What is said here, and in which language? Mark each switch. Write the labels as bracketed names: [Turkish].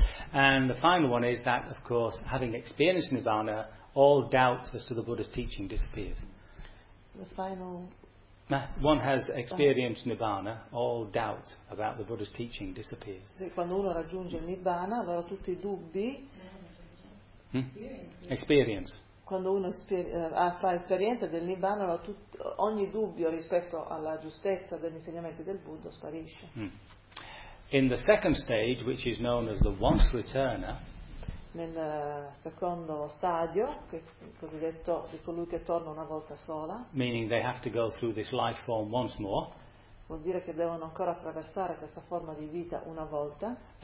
[English] And the final one is that, of course, having experienced Nibbana, all doubts as to the Buddha's teaching disappears. The final. One has experienced Nibbana, all doubt about the Buddha's teaching disappears. [Italian] Se quando uno raggiunge il Nibbana, allora tutti i dubbi. [English] Experience. [Italian] Quando uno fa esperienza del Nibbana, allora ogni dubbio rispetto alla giustezza degli insegnamenti del Buddha sparisce. [English] In the second stage, which is known as the once returner, [Italian] nel secondo stadio, che cosiddetto di colui che torna una volta sola, [English] meaning they have to go through this life form once more, [Italian] vuol dire che devono ancora attraversare questa forma di vita una volta.